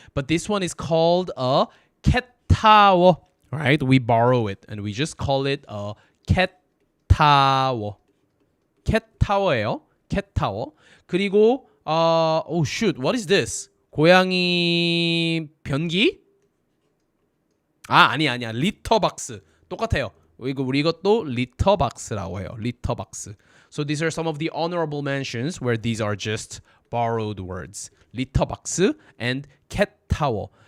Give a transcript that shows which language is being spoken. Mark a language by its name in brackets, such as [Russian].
[English] But this one is called a cat tower. Right? We borrow it and we just call it a cat tower. cat tower예요. cat tower. 그리고 oh shoot, what is this? [Korean] 고양이 변기? 아니야. 리터박스. 똑같아요. 우리 이것도 리터박스라고 해요. 리터박스. [English] So these are some of the honorable mentions where these are just borrowed words. 리터박스 and cat tower.